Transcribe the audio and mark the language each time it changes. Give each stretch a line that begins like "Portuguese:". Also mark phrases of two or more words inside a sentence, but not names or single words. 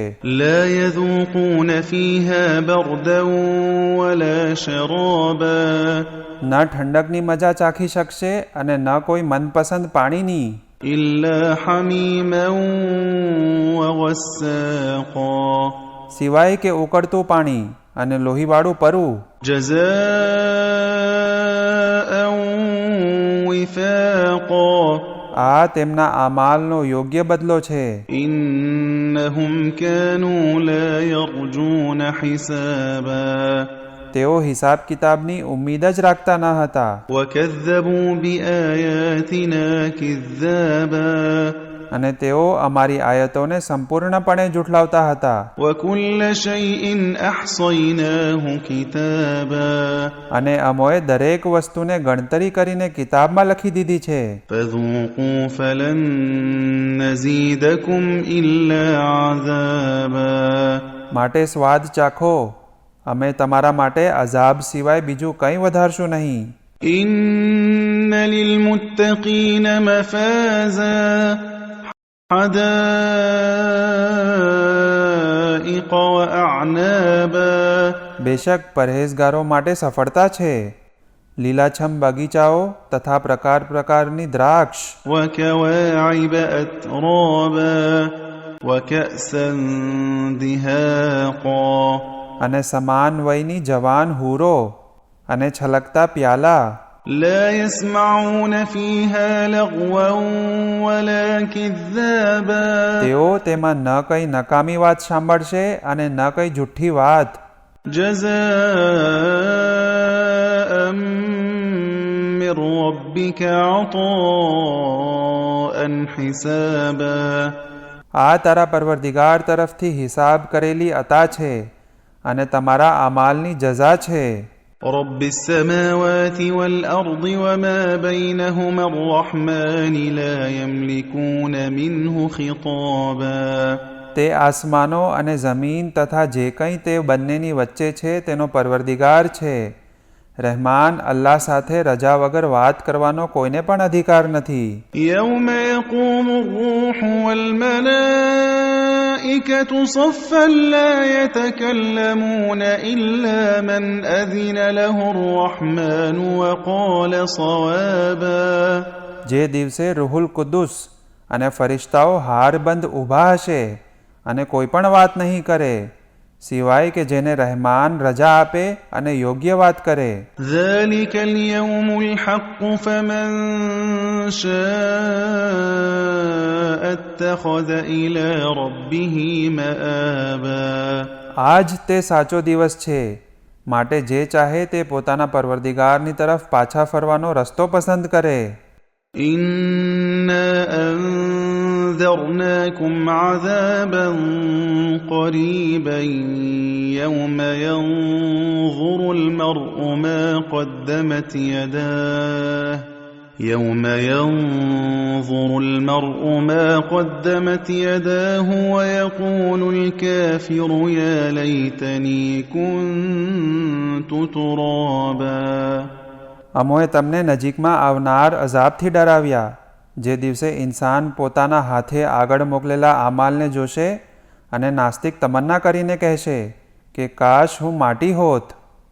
Arabic: لا يذوقون فيها بردا ولا شرابا.
Gujarati: ન ઠંડકની મજા ચાખી શકશે અને ન કોઈ મનપસંદ પાણીની.
Arabic: إلا حميما وغساقا.
Gujarati: સિવાય કે ઉકળતું પાણી અને લોહીવાળું પરવું.
Arabic: جزاء وفاقا.
Gujarati: આ તેમના આમાલનો યોગ્ય બદલો છે.
Arabic: إنهم كانوا لا يرجون حسابا.
Gujarati: તેઓ હિસાબ કિતાબની ઉમ્મીદ જ રાખતા ન હતા.
Arabic: وكذبوا بآياتنا كذابا.
Gujarati: અને તેઓ અમારી આયતોને સંપૂર્ણપણે જુઠલાવતા હતા.
Arabic: وكل شيء أحصيناه كتابا.
Gujarati: અને અમોએ દરેક વસ્તુને ગણતરી કરીને કિતાબમાં લખી દીધી છે.
Arabic: فذوقوا فلن نزيدكم إلا عذابا.
Gujarati: માટે સ્વાદ ચાખો અમે તમારા માટે અઝાબ સિવાય બીજું કંઈ વધારશું નહીં.
Arabic: إن للمتقين مفازا حدائق وأعنابا.
Gujarati: બેશક પરહેઝગારો માટે સફળતા છે લીલાછમ બગીચાઓ તથા પ્રકાર પ્રકારની દ્રાક્ષ,
Arabic: وكواعب أترابا وكأسا دهاقا
Gujarati: અને સમાન વયની જવાન હૂરો અને છલકતા પ્યાલા.
Arabic: لا يسمعون فيها لغوا ولا كذابا
Gujarati: તેઓ તેમાં ન કંઈ નકામી વાત સાંભળશે અને ન કંઈ જુઠ્ઠી વાત.
Arabic: جزاء من ربك عطاء حسابا
Gujarati: આ તારા પરવરદિગાર તરફથી હિસાબ કરેલી અતા છે અને તમારા અમાલની જઝા છે.
Arabic: رب السماوات والأرض وما بينهما الرحمن لا يملكون منه خطابا
Gujarati: તે આસમાનો અને જમીન તથા જે કંઈ તે બંનેની વચ્ચે છે તેનો પરવરદિગાર છે. રહેમાન અલ્લાહ સાથે રજા વગર વાત કરવાનો કોઈને પણ અધિકાર નથી.
Arabic: يوم يقوم الروح والملائكة صفا لا يتكلمون إلا من أذن له الرحمن وقال صوابا
Gujarati: જે દિવસે રૂહુલ કુદ્દુસ અને ફરિશ્તાઓ હારબંધ ઊભા હશે અને કોઈ પણ વાત નહીં કરે સિવાય કે જેને રહેમાન રજા આપે અને યોગ્ય વાત કરે.
Arabic: ذلك اليوم الحق فمن شاء اتخذ إلى ربه مآبا
Gujarati: આજ તે સાચો દિવસ છે માટે જે ચાહે તે પોતાના પરવરદિગારની તરફ પાછા ફરવાનો રસ્તો પસંદ કરે.
Arabic: إنا أنذرناكم عذابا قريبا يوم ينظر المرء ما قدمت يداه ويقول الكافر يا ليتني كنت ترابا
Gujarati: અમોએ તમને નજીકમાં આવનાર અઝાબથી ડરાવ્યા જે દિવસે ઇન્સાન પોતાના હાથે આગળ મોકલેલા અમાલને જોશે અને નાસ્તિક તમન્ના કરીને કહેશે કે કાશ હું માટી હોત.